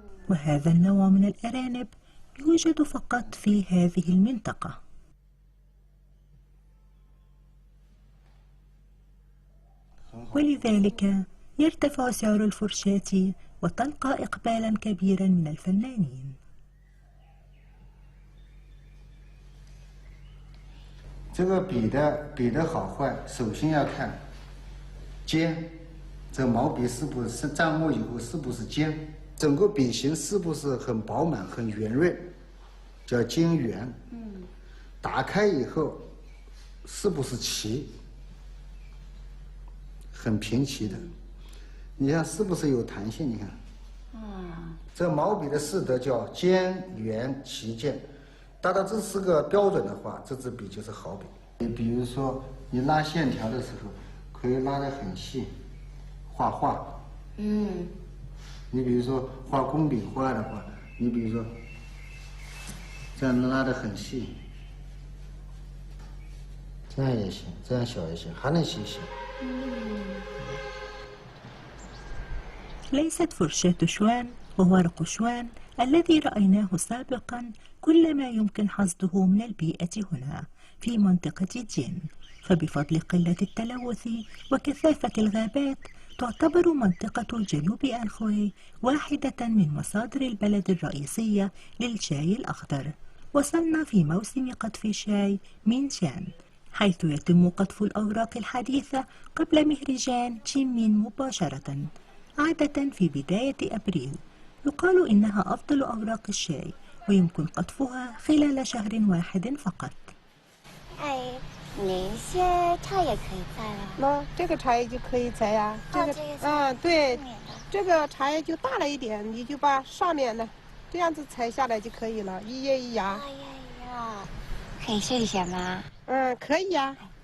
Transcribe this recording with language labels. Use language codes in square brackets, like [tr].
[ar] وهذا النوع من الأرانب يوجد فقط في هذه المنطقة. ولذلك يرتفع سعر الفرشاة وتلقى إقبالا كبيرا من الفنانين. [zh] 这个笔的好坏，首先要看尖，这毛笔是不是蘸墨以后是不是尖，整个笔形是不是很饱满、很圆润，叫尖圆。打开以后是不是齐，很平齐的。你看是不是有弹性？你看，这毛笔的四德叫尖、圆、齐、健。达到这4个标准的话，这支笔就是好笔。你比如说，你拉线条的时候，可以拉得很细，画画。你比如说画工笔画的话，你比如说这样拉得很细，这样也行，这样小也行，还能细些。 [ar] ليست فرشاة شوان وورق شوان الذي رأيناه سابقا كل ما يمكن حصده من البيئة هنا في منطقة جين، فبفضل قلة التلوث وكثافة الغابات تعتبر منطقة جنوب آنهوي واحدة من مصادر البلد الرئيسية للشاي الأخضر. وصلنا في موسم قطف الشاي من شان، حيث يتم قطف الأوراق الحديثة قبل مهرجان شيمين مباشرة، عادة في بداية أبريل. يقال إنها أفضل أوراق الشاي ويمكن قطفها خلال شهر واحد فقط. [zh] 哪些茶叶可以摘了？那这个茶叶就可以摘呀。这个对，这个茶叶就大了一点，你就把上面的这样子采下来就可以了，一叶一芽。哎呀呀，可以试一下吗？可以呀。